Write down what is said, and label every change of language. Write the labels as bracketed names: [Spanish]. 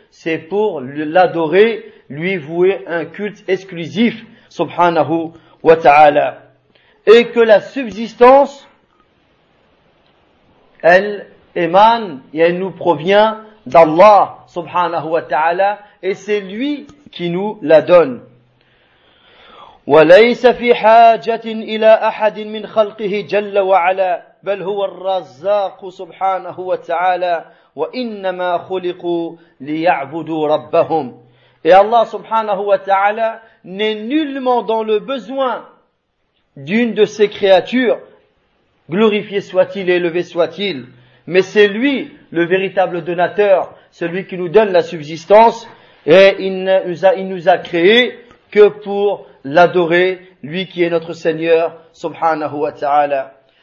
[French] c'est pour l'adorer, lui vouer un culte exclusif, subhanahu wa ta'ala. Et que la subsistance, elle émane et elle nous provient d'Allah, subhanahu wa ta'ala, et c'est lui qui nous la donne. [Arabic] وليس في حاجة إلى أحد من خلقه جل وعلا بل هو الرزاق سبحانه وتعالى وإنما خلقوا ليعبدوا ربهم. [French] Et Allah subhanahu wa ta'ala n'est nullement dans le besoin d'une de ses créatures, glorifié soit-il et élevé soit-il, mais c'est lui le véritable donateur, celui qui nous donne la subsistance, et il nous a créé que pour l'adorer, lui qui est notre Seigneur, subhanahu wa ta'ala.